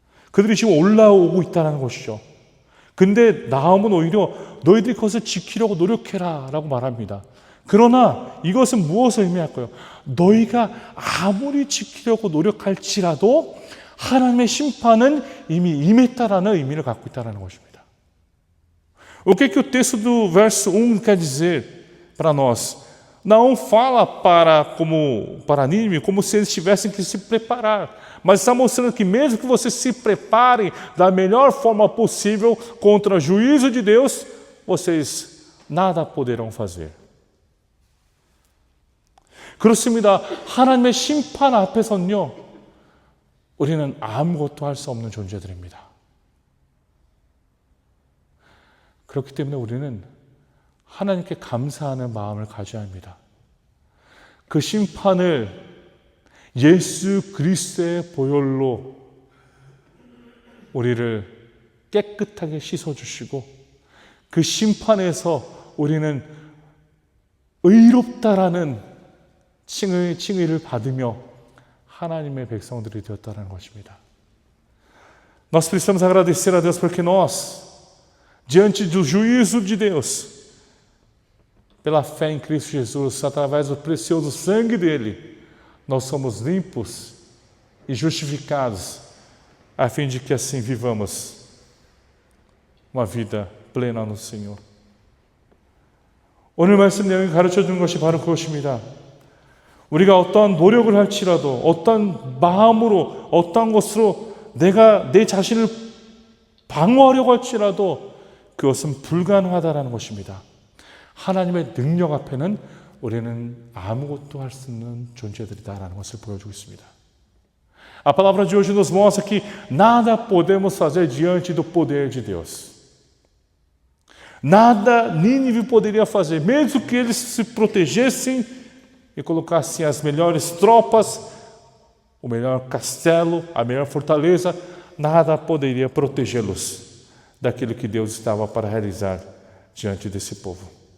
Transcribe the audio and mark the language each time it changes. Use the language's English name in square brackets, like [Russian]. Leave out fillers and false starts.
[Korean] 그들이 지금 올라오고 있다는 것이죠. 근데 나옴은 오히려 너희들이 그것을 지키려고 노력해라 라고 말합니다. 그러나 이것은 무엇을 의미할까요? 너희가 아무리 지키려고 노력할지라도 하나님의 심판은 이미 임했다라는 의미를 갖고 있다는 것입니다. [Portuguese] O que que o texto do verso 1 quer dizer para nós? Não fala para Nínive como se eles tivessem que se preparar, mas está mostrando que mesmo que vocês se preparem da melhor forma possível contra o juízo de Deus, vocês nada poderão fazer. [Korean] 그렇습니다. 하나님의 심판 앞에서는요, 우리는 아무것도 할 수 없는 존재들입니다. 그렇기 때문에 우리는 하나님께 감사하는 마음을 가져야 합니다. 그 심판을 예수 그리스도의 보혈로 우리를 깨끗하게 씻어주시고 그 심판에서 우리는 의롭다라는 칭의를 받으며 하나님의 백성들이 되었다는 것입니다. [Portuguese] Nós precisamos agradecer a Deus porque nós, diante do juízo de Deus, pela fé em Cristo Jesus, através do precioso sangue dele, nós somos limpos e justificados, a fim de que assim vivamos uma vida plena no Senhor. [Korean] 오늘 말씀 내용이 가르쳐주는 것이 바로 그것입니다. 우리가 어떠한 노력을 할지라도, 어떠한 마음으로, 어떠한 것으로 내가 내 자신을 방어하려고 할지라도 그것은 불가능하다는 것입니다. 하나님의 능력 앞에는 우리는 아무것도 할 수 없는 존재들이다라는 것을 보여주고 있습니다. [Portuguese] A palavra de hoje nos mostra que nada podemos fazer diante do poder de Deus. Nada Nínive poderia fazer, mesmo que eles se protegessem e colocassem as melhores tropas, o melhor castelo, a melhor fortaleza, nada poderia protegê-los daquilo que Deus estava para realizar diante desse povo.